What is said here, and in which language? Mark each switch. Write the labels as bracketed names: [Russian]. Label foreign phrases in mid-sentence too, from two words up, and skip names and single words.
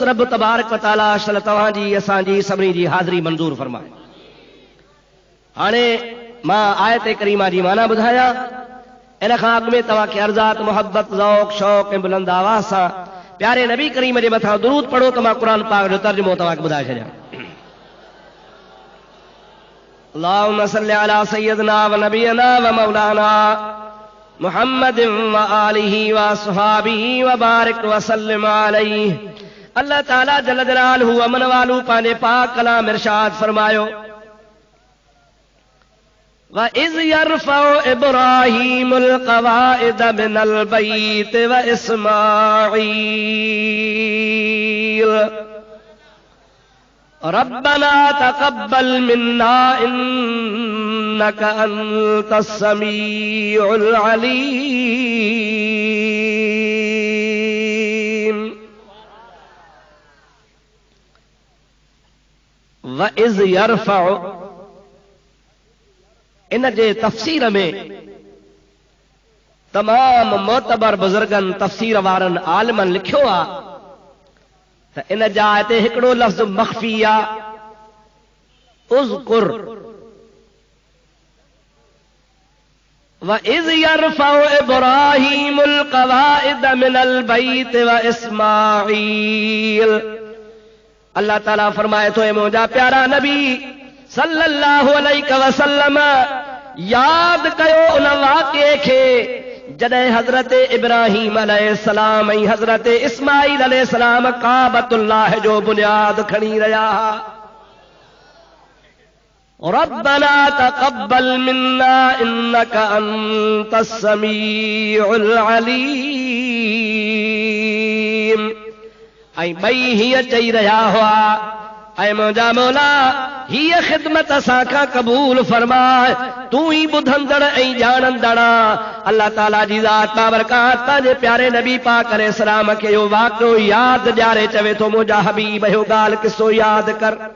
[Sindhi] रब तबारक व तआला असल तव्हांजी असांजी सभिनी जी हाज़िरी मंज़ूर फरमाए। हाणे मां आयत करीमा जी माना ॿुधायां, इन खां अॻु में तव्हांखे अर्ज़ात मोहब्बत ज़ौक़ शौक़ ऐं बुलंद आवाज़ सां प्यारे नबी करीम जे मथां दुरूद पढ़ो त मां क़ुरान पाक जो तर्जुमो तव्हांखे ॿुधाए छॾियां। [Arabic] اللهم صل على سيدنا ونبينا ومولانا محمد وآله وأصحابه وبارك وسلم عليه. [Sindhi] अल्लाह ताला [Arabic] جل جلاله [Sindhi] व मनवालु पंहिंजे पाक कलाम इरशाद फरमायो, [Arabic] وإذ يرفع إبراهيم القواعد من البيت وإسماعيل ربنا تقبل منا إنك أنت السميع العليم. وإذ يرفع [Sindhi] इन जे तफ़सीर में तमाम मोतबर बुज़ुर्गन तफ़सीर वारनि आलिमनि लिखियो आहे त इन जा हिते हिकिड़ो लफ़्ज़ मख़फ़ी आहे, [Arabic] اذكر وإذ يرفع إبراهيم القواعد من البيت وإسماعيل. [Sindhi] अल्लाह ताला फरमाए तो मुंहिंजा प्यारा नबी [Arabic] صلى الله عليه وسلم [Sindhi] याद कयो उन वाक़े खे जॾहिं हज़रत इब्राहीम अलैहिस्सलाम ऐं हज़रत इस्माईल अलैहिस्सलाम काबतुल्लाह जो बुनियाद खणी रहिया हुआ। [Arabic] ربنا تقبل منا إنك أنت السميع العليم. [Sindhi] ऐं ॿई हीअं चई रहिया हुआ, ऐं मुंहिंजा मौला हीअ ख़िदमत असां खां क़बूल फरमाए, तूं ई ॿुधंदड़ ऐं ॼाणंदड़। अल्लाह ताला जी ज़ात बाबरकात पंहिंजे प्यारे नबी पाक अलैहिस्सलाम खे इहो वाक़िओ यादि ॾियारे चवे थो, मुंहिंजा हबीब इहो ॻाल्हि किसो यादि कर।